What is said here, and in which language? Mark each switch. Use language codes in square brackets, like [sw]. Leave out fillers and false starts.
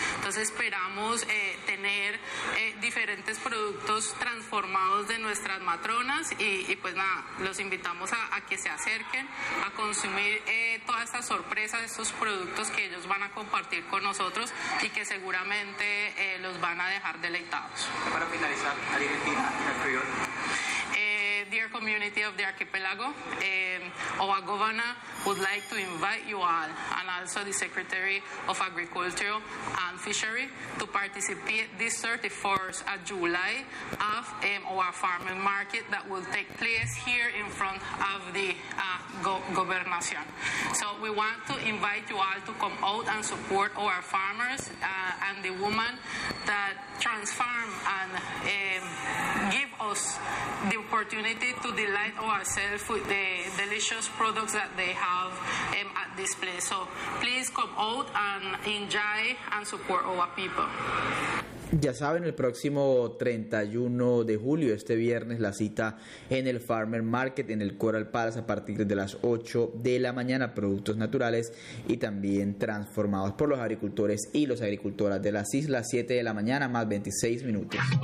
[es] Entonces esperamos tener diferentes productos transformados de nuestras matronas y pues nada, los invitamos a que se acerquen a consumir todas estas sorpresas, estos productos que ellos van a compartir con nosotros y que seguramente los van a dejar deleitados. Para finalizar, Argentina, el frío. [en] Dear community of the archipelago, our governor would like to invite you all and also the Secretary of Agriculture and Fishery to participate this 31st of July of our farming market that will take place here in front of the gobernación. So we want to invite you all to come out and support our farmers and the women that transform and give us the opportunity to delight ourselves with the delicious products that they have at this place. So please come out and enjoy and support our people. [es] Ya saben, el próximo 31 de julio, este viernes, la cita en el Farmer Market en el Coral Palace a partir de las 8 de la mañana, productos naturales y también transformados por los agricultores y las agricultoras de las islas. 7 de la mañana más 26 minutos.